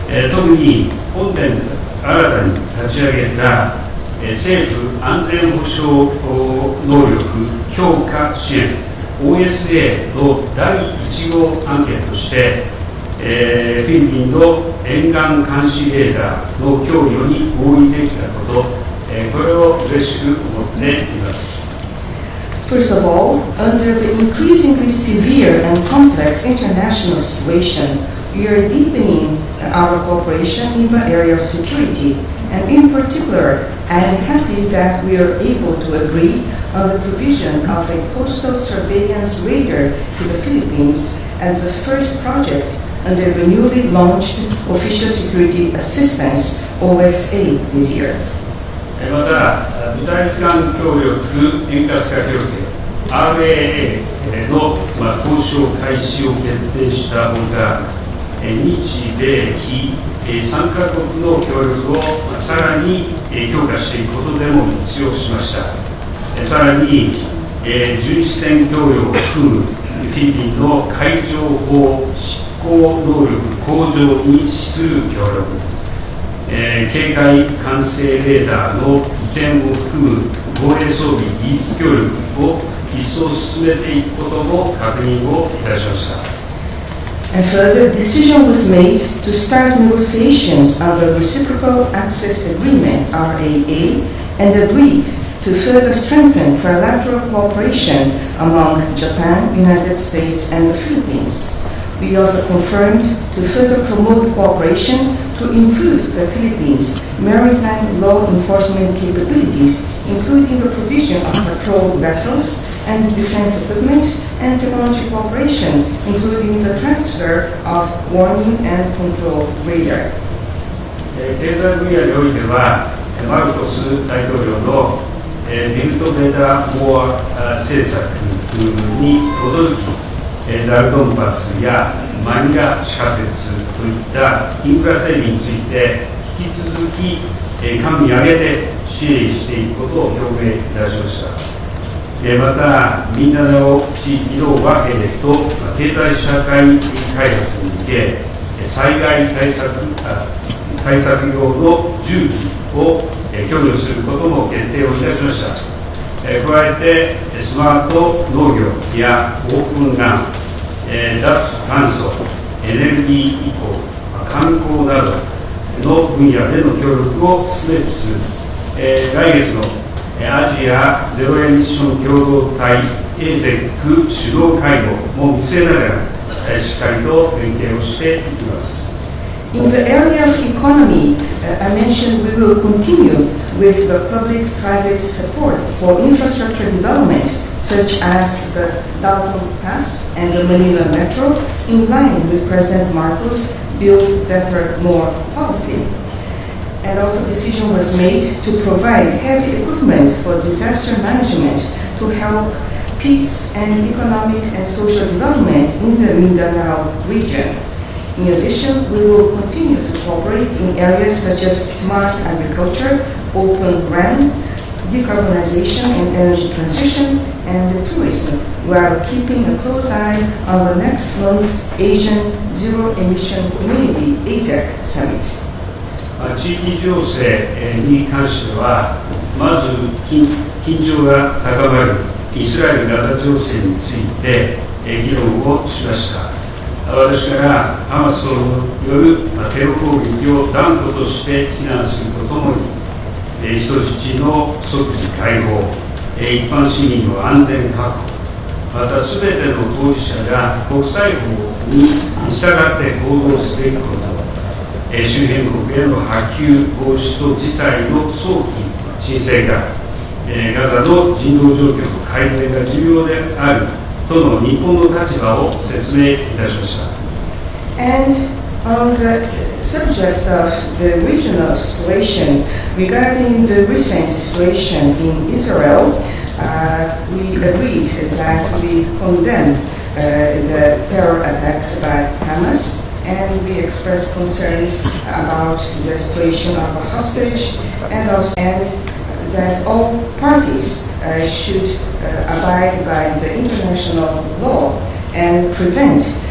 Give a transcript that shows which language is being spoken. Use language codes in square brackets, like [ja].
[ja] 特に本年新たに立ち上げた政府安全保障能力強化支援 OSA の第1号案件として、フィリピンの沿岸監視レーダーの供与に合意できたこと、これを嬉しく思っています。 [en] First of all, under the increasingly severe and complex international situation, we are deepening our cooperation in the area of security, and in particular, I am happy that we are able to agree on the provision of a coastal surveillance radar to the Philippines as the first project under the newly launched Official Security Assistance (OSA) this year. [ja] また、部隊間協力円滑化協定 RAA の交渉開始を決定したほか、日米非3カ国の協力をさらに強化していくことでも一致をしました。さらに、巡視船供与を含むフィリピンの海上法執行能力向上に資する協力、警戒管制レーダーの移転を含む防衛装備技術協力を一層進めていくことも確認をいたしました。 [en] And further, decision was made to start negotiations on the Reciprocal Access Agreement (RAA) and agreed to further strengthen trilateral cooperation among Japan, United States, and the Philippines. We also confirmed to further promote cooperation to improve the Philippines' maritime law enforcement capabilities, including the provision of patrol vessels and defense equipment and technology cooperation, including the transfer of warning and control radar. [ja] 経済分野においては、マルコス大統領のビルトベタモア政策に基づき、ダルトンパスやマニラ地下鉄といったインフラ整備について引き続き官民挙げて支援していくことを表明いたしました。また、ミンダナオ地域の和平と経済社会開発に向け、災害対策用の重機を供与することも決定をいたしました。加えて、スマート農業やオープンラン、脱炭素、エネルギー移行、観光などの分野での協力を進めつつ、来月のアジアゼロエミッション共同体 AZEC 首脳会合も見据えながら、しっかりと連携をしていきます。 [en] In the area of economy, I mentioned we will continue with the public-private support for infrastructure development, such as the Dalton Pass and the Manila Metro, in line with President Marcos' Build Better, More policy. And also decision was made to provide heavy equipment for disaster management to help peace and economic and social development in the Mindanao region. In addition, we will continue to cooperate in areas such as smart agriculture, open RAN, decarbonization and energy transition, and tourism, while keeping a close eye on the next month's Asian Zero Emission Community ASEC Summit. [ja] 地域情勢に関しては、まず緊張が高まるイスラエル・ガザ情勢について議論をしました。私からハマスによるテロ攻撃を断固として非難するとともに、人質の即時解放、一般市民の安全確保、またすべての当事者が国際法に従って行動すべきこと、周辺国への波及防止と事態の早期沈静化、ガザの人道状況の改善が重要であるとの日本の立場を説明いたしました。 [en] And on the subject of the regional situation, regarding the recent situation in Israel, we agreed that we condemn the terror attacks by Hamas, and we expressed concerns about the situation of a hostage, and that all parties should abide by the international law and prevent